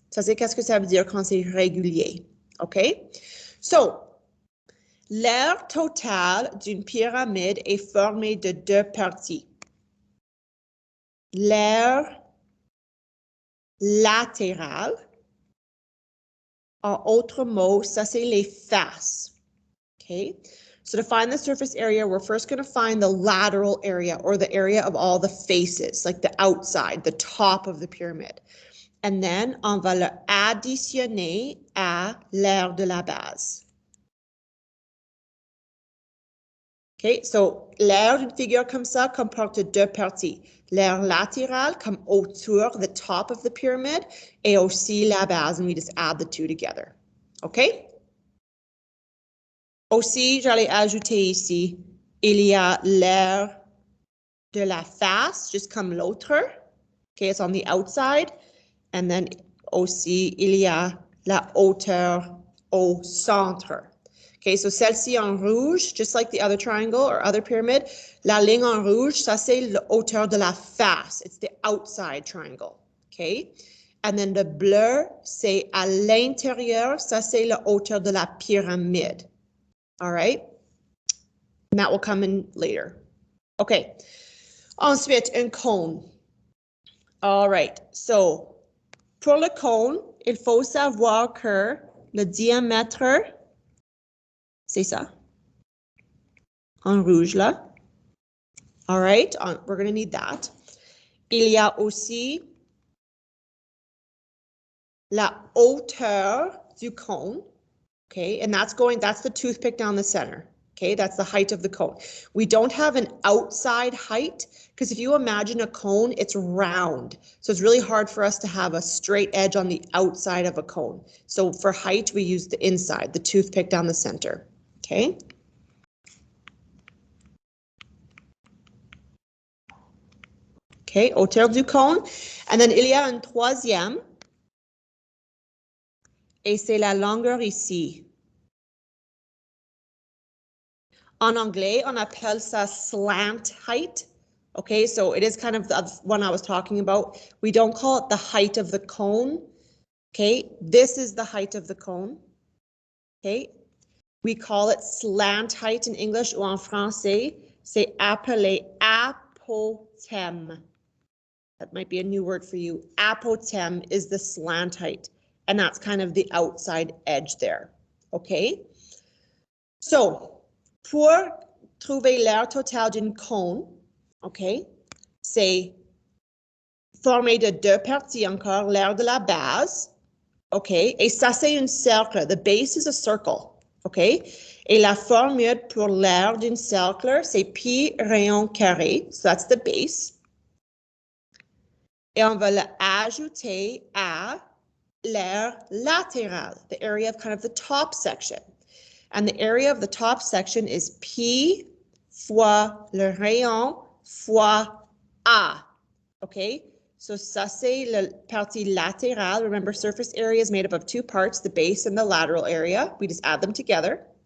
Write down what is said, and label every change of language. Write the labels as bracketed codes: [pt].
[fr] Ça, c'est qu'est-ce que ça veut dire quand c'est régulier. OK? So, l'aire totale d'une pyramide est formée de 2 parties. L'aire latérale. En autre mot, ça c'est les faces. [en] Okay? So to find the surface area, we're first going to find the lateral area or the area of all the faces, like the outside, the top of the pyramid. And then [fr] on va le additionner à l'aire de la base. Okay, so l'aire d'une figure comme ça comporte 2 parties. L'aire latérale comme autour, [en] the top of the pyramid, [fr] et aussi la base, [en] and we just add the two together. Okay? [fr] Aussi, j'allais ajouter ici, il y a l'aire de la face, just comme l'autre. [en] Okay, it's on the outside. And then [fr] aussi, il y a la hauteur au centre. Okay, so celle-ci en rouge, [en] just like the other triangle or other pyramid, [fr] la ligne en rouge, ça c'est la hauteur de la face. [en] It's the outside triangle. Okay, and then the [fr] bleu, c'est à l'intérieur, ça c'est la hauteur de la pyramide. [en] All right, and that will come in later. [fr] Okay, ensuite, un cône. All right, so pour le cône, il faut savoir que le diamètre, c'est ça, en rouge là. [en] All right, we're going to need that. [fr] Il y a aussi la hauteur du cône. [en] Okay, and that's the toothpick down the center. Okay, that's the height of the cone. We don't have an outside height because if you imagine a cone, it's round. So it's really hard for us to have a straight edge on the outside of a cone. So for height, we use the inside, the toothpick down the center. Okay. [fr] Okay, hauteur du cône. [en] And then [fr] il y a un troisième. Et c'est la longueur ici. En anglais, on appelle ça slant height. [en] Okay, so it is kind of the one I was talking about. We don't call it the height of the cone. Okay, this is the height of the cone. Okay, we call it slant height in English [fr] ou en français. C'est appelé apotème. [en] That might be a new word for you. Apotème is the slant height, and that's kind of the outside edge there. [fr] Okay, so pour trouver l'aire totale d'une cône, okay, c'est formé de deux parties encore, l'aire de la base, okay, et ça c'est un cercle, [en] the base is a circle, [fr] okay, et la formule pour l'aire d'un cercle, c'est pi rayon carré, [en] so that's the base, [fr] et on va l'ajouter à l'aire latérale, [en] the area of kind of the top section. And the area of the top section is pi [fr] fois le rayon fois [en] A. [fr] Okay, so ça c'est la partie latérale. [en] Remember, surface area is made up of two parts, the base and the lateral area. We just add them together.